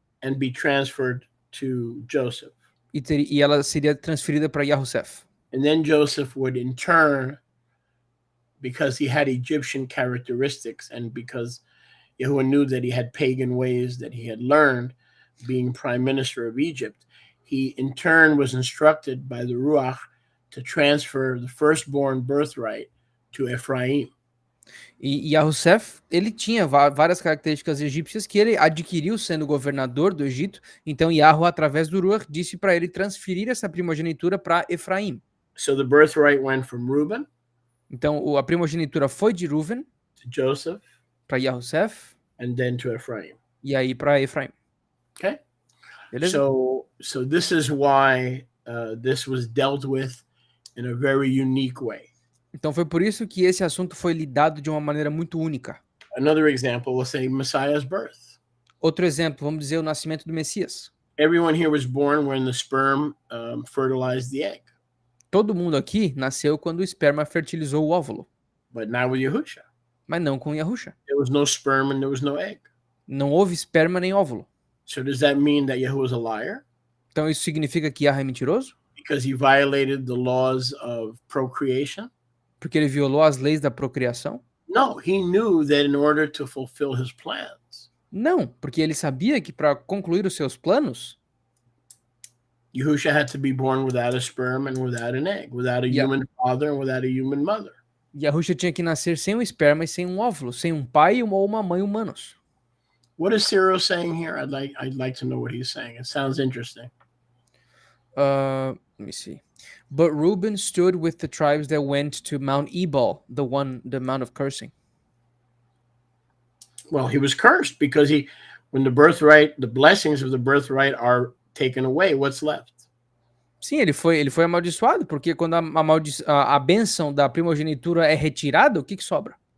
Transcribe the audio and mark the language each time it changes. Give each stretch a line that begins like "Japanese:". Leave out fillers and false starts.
English: and be transferred to Joseph.
Portuguese: e ela seria transferida para Yahusef.
English: And then Joseph would in turn, because he had Egyptian characteristics and because Yahuwah knew that he had pagan ways that he had learned being prime minister of Egypt, he in turn was instructed by the Ruach to transfer the firstborn birthright to Ephraim.
Portuguese: E Yahusef, ele tinha várias características egípcias que ele adquiriu sendo governador do Egito. Então Yahweh, através do Ruach, disse para ele transferir essa primogenitura para Efraim.
English: So the birthright went from Reuben
Portuguese: Então a primogenitura foi de Ruven
English: to Joseph
Portuguese: para Yahusef
English: and then to Ephraim.
Portuguese: e aí para Efraim.
English: Okay?
Portuguese: Beleza?
English: So this is why this was dealt with in a very unique way.
Portuguese: Então foi por isso que esse assunto foi lidado de uma maneira muito única.
English: Another example, we'll say Messiah's birth.
Portuguese: Outro exemplo, vamos dizer o nascimento do Messias.
English: Everyone here was born when the sperm fertilized the egg.
Portuguese: Todo mundo aqui nasceu quando o esperma fertilizou o óvulo,
English: But not with Yahusha.
Portuguese: mas não com Yahusha.
English: There was no sperm and there was no egg.
Portuguese: Não houve esperma nem óvulo.
English: So does that mean that Yahuwah is a liar?
Portuguese: Então isso significa que Yahweh é mentiroso?
English: Because he violated the laws of procreation?
Portuguese: Porque ele violou as leis da procriação?
English: No, he knew that in order to fulfill his plans,
Portuguese: Não, porque ele sabia que para concluir os seus planos,
English: Yahusha had to be born without a sperm and without an egg, without a human father and without a human mother.
Portuguese: Yahusha tinha que nascer sem um esperma e sem um óvulo, sem um pai ou uma mãe humanos.
English: What is Cyril saying here? I'd like to know what he's saying. It sounds interesting. Let me see. But Reuben stood with the tribes that went to Mount Ebal, the Mount of cursing. Well, he was cursed because when the blessings of the birthright are taken away, what's left?
Portuguese: Sim, ele foi amaldiçoado, porque quando a bênção da primogenitura é retirada, o que sobra?